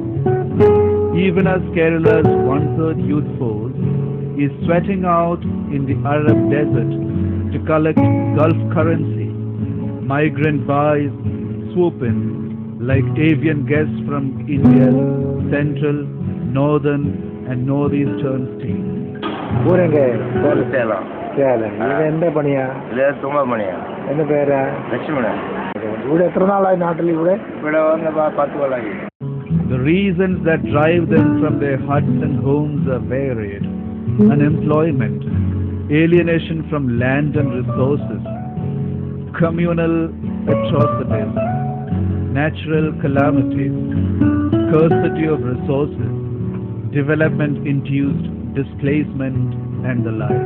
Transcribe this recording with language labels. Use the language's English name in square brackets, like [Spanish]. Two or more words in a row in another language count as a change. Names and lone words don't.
[English] Even as Kerala's one-third youth force is sweating out in the Arab desert to collect Gulf currency, migrant Bhais swoop in like avian guests from India's central, northern and northeastern states. [Tamil] ஊரெங்க சேலம் சேலம் இது எந்த பணியா இல்லை தும்ப பணியா என்ன பேரா லட்சுமணன் [Malayalam] ഇവിടെ എത്ര നാളായി നാട്ടിൽ ഇവിടെ ഇവിടെ വന്ന് 10 കൊല്ലമായി. [English] The reasons that drive them from their huts and homes are varied. Unemployment, alienation from land and resources, communal atrocities, natural calamities, scarcity of resources, development-induced displacement and the like.